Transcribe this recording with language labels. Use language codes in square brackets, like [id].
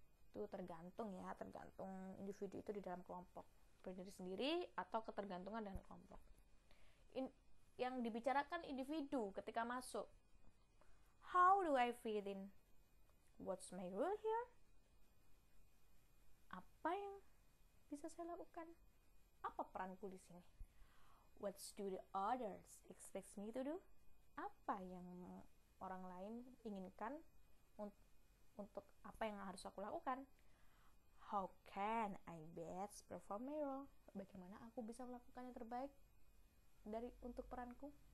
[id] Itu tergantung individu itu di dalam kelompok, berdiri sendiri atau ketergantungan dengan kelompok. Yang dibicarakan individu ketika masuk, [en] how do I fit in? What's my role here? [id] Apa yang bisa saya lakukan? Apa peranku di sini? [en] What do the others expect me to do? [id] Apa yang orang lain inginkan untuk apa yang harus aku lakukan? [en] How can I best perform my role? [id] Bagaimana aku bisa melakukan yang terbaik untuk peranku?